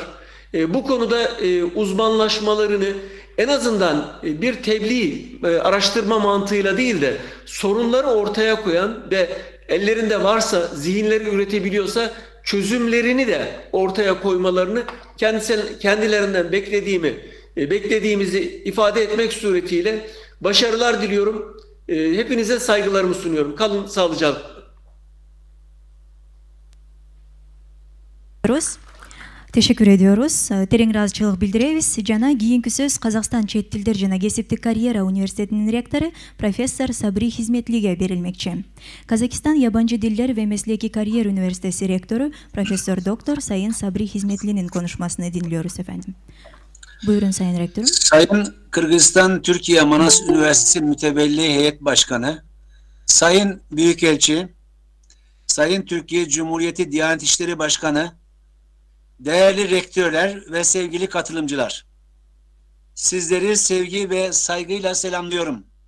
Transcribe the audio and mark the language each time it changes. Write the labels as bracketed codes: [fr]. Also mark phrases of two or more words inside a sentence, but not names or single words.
[tr] Bu konuda uzmanlaşmalarını en azından bir tebliğ araştırma mantığıyla değil de sorunları ortaya koyan ve ellerinde varsa, zihinleri üretebiliyorsa çözümlerini de ortaya koymalarını kendilerinden beklediğimizi ifade etmek suretiyle başarılar diliyorum. Hepinize saygılarımı sunuyorum. Kalın sağlıcakla. Teşekkür ediyoruz. [ky] Tereң ыраазычылык билдиребиз. Жана кийинки сөз Казакстан чет тилдер жана кесиптик карьера университетинин ректору профессор Сабри Хизметлиге берилмекчи. [tr] Казакстан Ябанчы дилдер ve Mesleki Kariyer Üniversitesi rektörü Profesör Doktor Sayın Sabri Hizmetli'nin konuşmasını dinliyoruz efendim. Buyurun Sayın Rektörüm. Sayın Kırgızistan Türkiye Manas Üniversitesi Mütevelli Heyet Başkanı, Sayın Büyükelçi, Sayın Türkiye Cumhuriyeti Diyanet İşleri Başkanı, değerli rektörler ve sevgili katılımcılar, sizleri sevgi ve saygıyla selamlıyorum.